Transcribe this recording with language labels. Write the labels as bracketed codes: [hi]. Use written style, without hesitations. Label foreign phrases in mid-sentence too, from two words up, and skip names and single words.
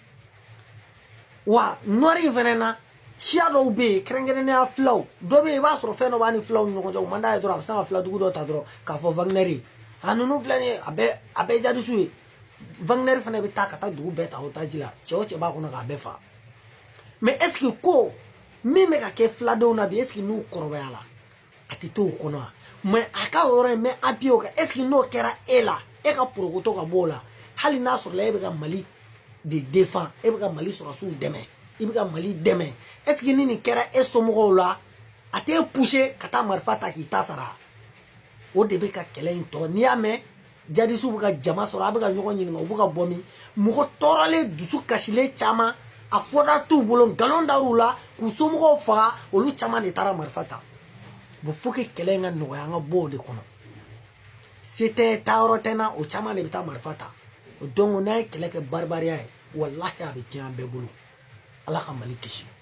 [bm] wa nɔri in fana na siya dɔw bɛ yen kɛrɛnkɛrɛnnenya filaw dɔ bɛ yen i b'a sɔrɔ fɛn dɔ b'a ni filaw ni ɲɔgɔn cɛ o man d'a ye dɔrɔn a bɛ sin ka filadugu dɔ ta dɔrɔn k'a fɔ Wagner ye a ninnu filɛ nin ye a bɛɛ ye jadisiw ye Wagner fana bɛ taa ka taa dugu bɛɛ ta otage la cɛ o cɛ b'a kɔnɔ k'a bɛɛ faga [fr] mais est-ce que [bm] ko min bɛ ka kɛ filadenw na bi [fr] est-ce que [bm] n'u kɔrɔbayala a tɛ to o kɔnɔ wa mais a ka o yɔrɔ in mɛ appuyer o kan [fr] est-ce que [bm] n'o kɛra e la e ka porokoto ka bɔ o la hali n'a sɔrɔla e bɛ ka Mali de défend e bɛ ka Mali sɔrɔsiw dɛmɛ i bɛ ka Mali dɛmɛ [fr] est-ce que [bm] ni nin kɛra e somɔgɔw la a t'e pousser ka taa marifa ta k'i ta sara o de bɛ ka kɛlɛ in tɔ n'i y'a mɛn jadisiw bɛ ka jama sɔrɔ a bɛ ka ɲɔgɔn ɲininka u bɛ ka bɔ min mɔgɔ tɔɔrɔlen dusu kasilen caman a fɔda t'u bolo nkalon dar'u la k'u somɔgɔw faga olu caman de taara marifa ta bon [fr] faut que [bm] kɛlɛ in ka nɔgɔya an ka bɔ o de kɔnɔ se tɛ taayɔrɔ tɛ n na o caman de bɛ taa marifa ta donc n'a ye kɛlɛ kɛ baribariya ye walahi a bɛ tiɲɛ an bɛɛ bolo ala ka Mali kisi